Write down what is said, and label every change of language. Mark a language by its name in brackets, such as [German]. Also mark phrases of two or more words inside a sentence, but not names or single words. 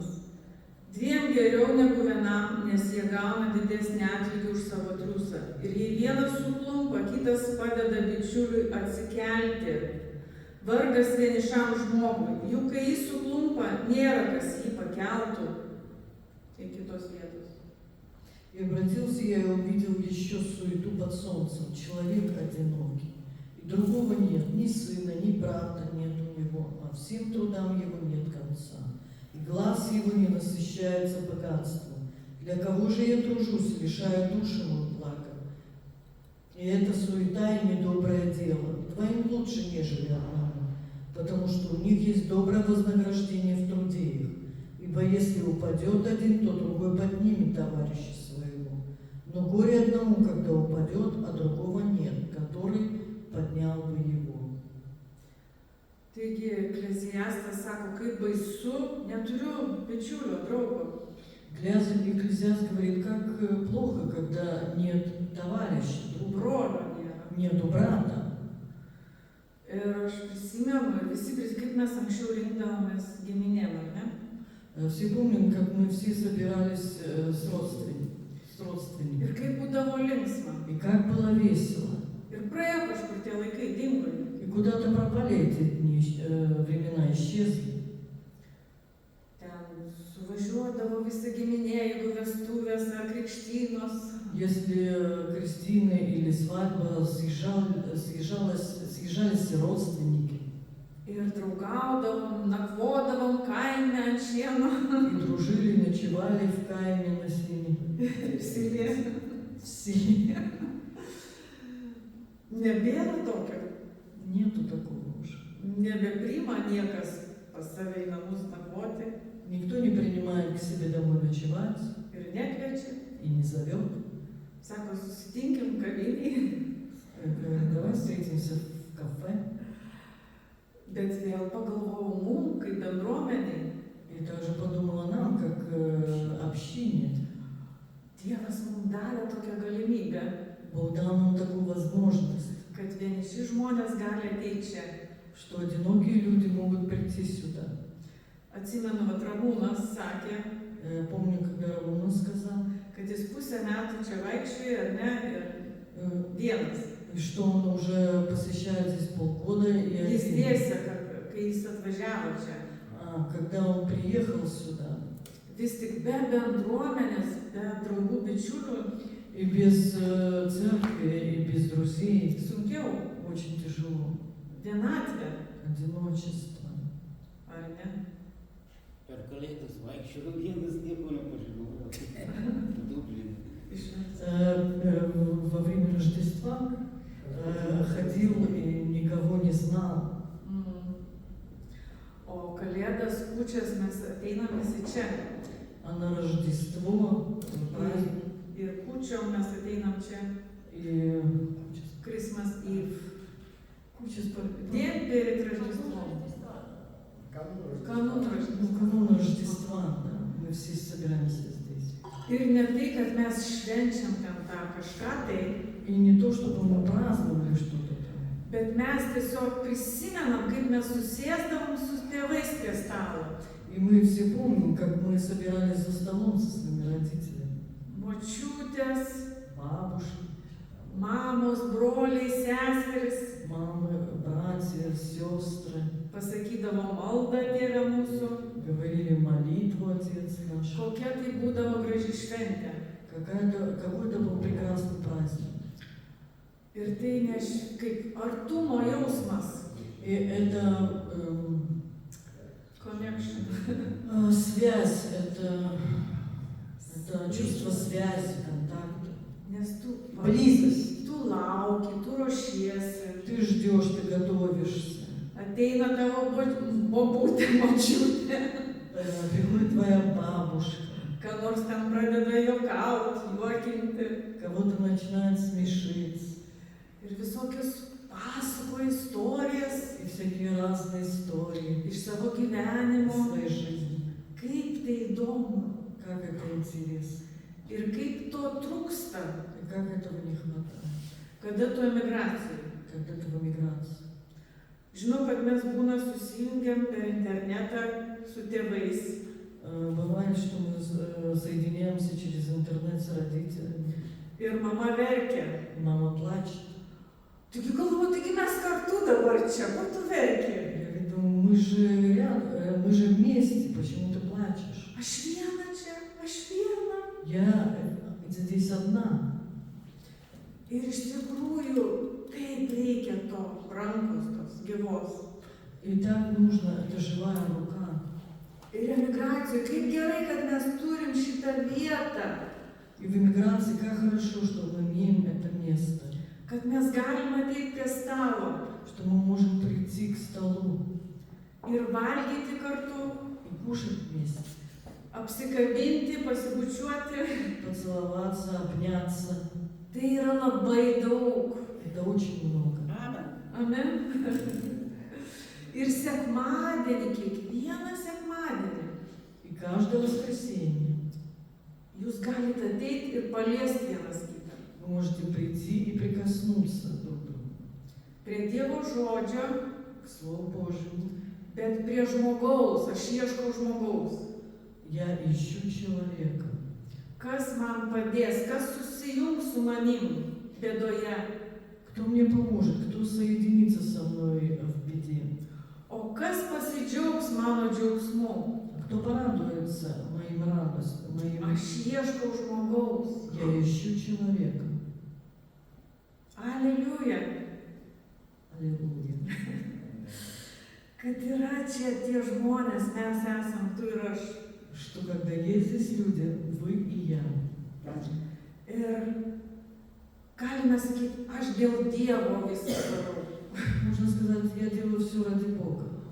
[Lithuanian] Dviem geriau negu vienam, nes jie gauna didesnį atlygį už savo triūsą. Ir jei vienas suklumpa, kitas padeda bičiuliui atsikelti. Vargas vienišam žmogui, juk kai jis suklumpa, nėra kas jį pakeltų. Tai kitos vietos. [Russian] И обратился я и увидел еще суету под солнцем. Человек одинокий. И другого нет, ни сына, ни брата нет у него, а всем трудам его нет конца. И глаз его не насыщается богатством. Для кого же я тружусь, лишая души мою благом? И это суета и недоброе дело. Двоим лучше, нежели одному, потому что у них есть доброе вознаграждение в труде их. Ибо если упадет один, то другой поднимет товарища своего. Но горе одному, когда упадет, а другого нет, который поднял бы его. [Lithuanian] Taigi, Ekleziastas sako, kaip baisu, neturiu bičiulio, draugo. [Russian] Экклезиаст говорит, как плохо, когда нет товарища, друга, [Lithuanian] Brolio nėra. [Russian] нету брата. [Lithuanian] Ir aš prisimenu, kaip mes anksčiau rinkdavomės giminėm, ar ne? [Russian] Все помним, как мы все собирались с родственниками. [Lithuanian] Ir kaip būdavo linksma. [Russian] И как было весело. [Lithuanian] Ir praėjo kažkur tie laikai, dingo. [Russian] И куда-то пропали эти дни, времена исчезли. [Lithuanian] Ten suvažiuodavo visa giminė, jeigu vestuvės ar krikštynos. [Russian] Если крестины или свадьба, съезжались все родственники. [Lithuanian] Ir draugaudavom, nakvodavom kaime ant šieno. [Russian] И дружили, ночевали в Кайме на сене. В селе. В селе. [Lithuanian] Nebėra tokio. [Russian] Нету такого уже. [Lithuanian] Nebepriima niekas pas save į namus nakvoti. [Russian] Никто не принимает к себе домой ночевать [Lithuanian] ir nekviečia. [Russian] и не зовет. [Lithuanian] Sako, susitinkim kavinėje. [Russian] Говорит, давай встретимся в кафе. [Lithuanian] Bet vėl pagalvojau, mum, kaip bendruomeniai, [Russian] И также подумала нам, как общине. [Lithuanian] Dievas mums davė tokią galimybę, [Russian] Бог дал нам такую возможность, [Lithuanian] kad vieniši žmonės gali ateiti čia. [Russian] что одинокие люди могут прийти сюда. [Lithuanian] Atsimenu, vat Ramūnas sakė, [Russian] Помню, когда Рамуна сказал, [Lithuanian] kad jis pusę metų čia vaikščioja, ar ne, ir vienas. [Russian] и что он уже посещает здесь полгода. И [Lithuanian] Jis [Russian] один. [Lithuanian] dėstė, kai jis atvažiavo čia. [Russian] Когда он приехал сюда, [Lithuanian] Vis tik be bendruomenės, be draugų, bičiulių, [Russian] и без церкви, и без друзей, [Lithuanian] sunkiau, [Russian] очень тяжело. [Lithuanian] vienatvė, [Russian] Одиночество. [Lithuanian] ar ne? Per kalėdas vaikščiojau vienas, nieko nepažinojau. Dublinė. [Russian] Во время Рождества ходил и никого не знал. [Lithuanian] O kalėdas, kūčias mes ateinam visi čia. [Russian] А на Рождество, праздник, [Lithuanian] Ir kūčiom mes ateinam čia. [Russian] и [English] Christmas Eve. [Russian] куча Dien перед Рождеством. Канун Рождества. канун Рождества, да, мы все собираемся здесь. [Lithuanian] Ir ne tai, kad mes švenčiam ten tą kažką tai, [Russian] И не то, чтобы мы праздновали что-то там, [Lithuanian] bet mes tiesiog prisimenam, kaip mes susėsdavom su tėvais prie stalo. [Russian] и мы все помним, как мы собирались за столом со своими родителями. [Lithuanian] Močiutės, [Russian] Бабушки, [Lithuanian] mamos, broliai, seseris. [Russian] мамы, братья, сестры [Lithuanian] Pasakydavo maldą Dieve mūsų. [Russian] говорили молитву Отец наш. [Lithuanian] Kokia tai būdavo graži šventė. [Russian] Какой-то был прекрасный праздник. [Lithuanian] Ir tai ne kaip artumo jausmas. [Russian] И это [English] Connection. [Russian] связь, это чувство связи, контакта. [Lithuanian] Nes tu, [Russian] Близость. [Lithuanian] tu lauki, tu ruošiesi. [Russian] Ты ждешь, ты готовишься. [Lithuanian] Ateina tavo bobutė, močiutė. [Russian] Приходит твоя бабушка, [Lithuanian] Ką nors ten pradeda juokauti, juokinti. [Russian] кого-то начинает смешить. [Lithuanian] Ir visokius pasakoja istorijas [Russian] И всякие разные истории [Lithuanian] iš savo [Russian] из [Lithuanian] gyvenimo. [Russian] своей жизни. [Lithuanian] Kaip tai įdomu. [Russian] Как это интересно. [Lithuanian] Ir kaip to trūksta, [Russian] И как этого не хватает. [Lithuanian] kada tu emigracijai. [Russian] Когда ты в эмиграции. [Lithuanian] Žinau, kad mes būna susijungiam per internetą su tėvais. [Russian] Бывает, что мы соединяемся через интернет с родителями. [Lithuanian] Ir mama verkia. [Russian] И мама плачет. [Lithuanian] Taigi galvoju, taigi mes kartu dabar čia, kur tu verki? [Russian] Я говорю, мы же рядом, мы же вместе, почему ты плачешь? [Lithuanian] Aš viena čia, aš viena. [Russian] Я здесь одна. [Lithuanian] Ir iš tikrųjų, taip reikia to rankos, tos gyvos. [Russian] И так нужно, это живая рука. [Lithuanian] Ir emigracijoje, kaip gerai, kad mes turim šitą vietą, [Russian] И в эмиграции как хорошо, что мы имеем это место. [Lithuanian] kad mes galim ateiti prie stalo [Russian] Что мы можем прийти к столу [Lithuanian] ir valgyti kartu, [Russian] и кушать вместе. [Lithuanian] apsikabinti, pasibučiuoti. [Russian] Поцеловаться, обняться. [Lithuanian] Tai yra labai daug. [Russian] Это очень много. [Lithuanian] Amen. Ir sekmadienį, kiekvieną sekmadienį, [Russian] И каждое воскресенье [Lithuanian] jūs galite ateiti ir paliesti vienas kitą. [Russian] вы можете прийти и прикоснуться друг к другу. [Lithuanian] Prie Dievo žodžio, [Russian] К Слову Божьему. [Lithuanian] bet prie žmogaus. Aš ieškau žmogaus. [Russian] Я ищу человека. [Lithuanian] Kas man padės, kas susijungs su manim bėdoje. [Russian] Кто мне поможет, кто соединится со мной в беде. [Lithuanian] O kas pasidžiaugs mano džiaugsmu. [Russian] Кто порадуется моим радостям, моим... [Lithuanian] Aš ieškau žmogaus. [Russian] Я ищу человека. [Lithuanian] Aleliuja. [Russian] Аллилуйя. [Lithuanian] Kad yra čia tie žmonės, mes esam, tu ir aš. [Russian] Что когда есть здесь люди, вы и я. [Lithuanian] Ir galime sakyti, aš dėl Dievo visą darau. [Russian] Можно сказать, я делаю все ради Бога.